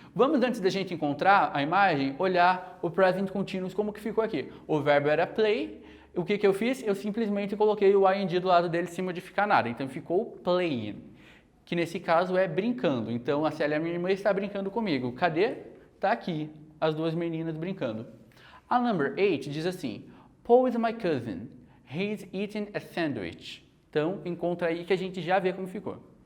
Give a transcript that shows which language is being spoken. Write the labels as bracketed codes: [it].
[pt] Vamos, antes da gente encontrar a imagem, olhar o present continuous como que ficou aqui. O verbo era play, o que eu fiz? Eu simplesmente coloquei o ing do lado dele sem modificar nada, então ficou playing, que nesse caso é brincando. Então, a Sally, a minha irmã, está brincando comigo. Cadê? Tá aqui, as duas meninas brincando. [en] A number 8 [pt] diz assim: [en] Paul is my cousin, he's eating a sandwich. [pt] Então, encontra aí que a gente já vê como ficou.